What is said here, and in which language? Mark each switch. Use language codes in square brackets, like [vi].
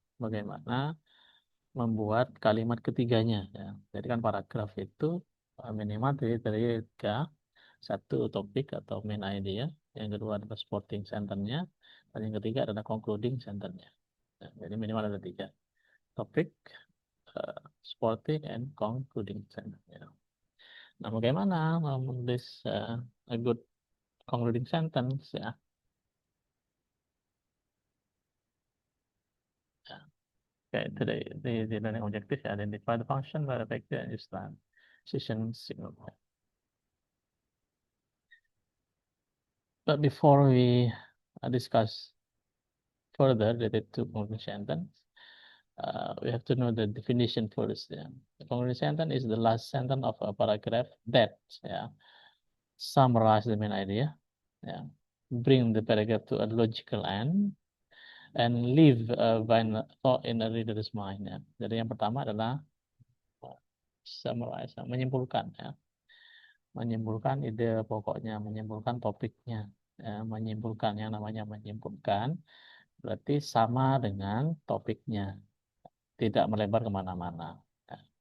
[id] Bagaimana membuat kalimat ketiganya. Ya. Jadi kan paragraf itu minimal dari tiga. Satu topik atau main idea. Yang kedua adalah supporting sentence-nya. Dan yang ketiga adalah concluding sentence-nya. Ya, jadi minimal ada tiga. [en] Topik, uh, supporting, and concluding sentence. Ya. [id] Nah, bagaimana menulis [en] a good concluding sentence? [id] Ya. [en] Okay, today the learning objective is identify the function, variable vector, and use transition signal. But before we discuss further related to conclusion sentence, we have to know the definition first. Yeah. The conclusion sentence is the last sentence of a paragraph that summarize the main idea, bring the paragraph to a logical end, and leave a thought in the reader's mind. [id] Ya. Jadi yang pertama adalah summarize, menyimpulkan. Ya. Menyimpulkan ide pokoknya, menyimpulkan topiknya, menyimpulkan yang namanya menyimpulkan berarti sama dengan topiknya, tidak melebar kemana-mana. Ya.